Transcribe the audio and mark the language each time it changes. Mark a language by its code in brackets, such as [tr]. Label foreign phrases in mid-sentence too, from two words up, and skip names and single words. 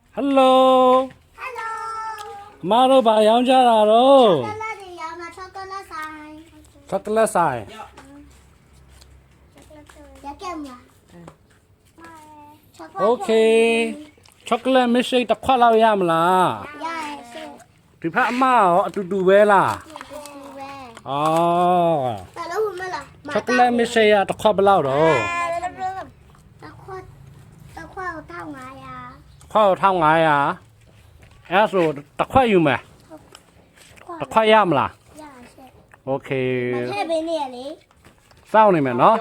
[my] Hello Hello မတို့ဘာရောင်းကြတာတော့ chocolate တွေရောင်းမှာ chocolate ဆိုင် chocolate ဆိုင် ရကဲမလား [en] Okay chocolate milkshake [my] တစ်ခွက်လောက်ရမလား ရရဲ့ရှင့် ဒီဖက်အမရောအတူတူပဲလား ဒီပဲ အော် ဘာလို့မလား [en] chocolate milkshake [my] ကတစ်ခွက်ဘယ်လောက်တော့ တစ်ခွက်1500 ခွက်1500အဲ့ဆိုတစ်ခွက်ယူမယ်တစ်ခွက်ရမလား ရရှင့် Okay ထည့်ပေးနေရလေ စောင့်နေမယ်နော်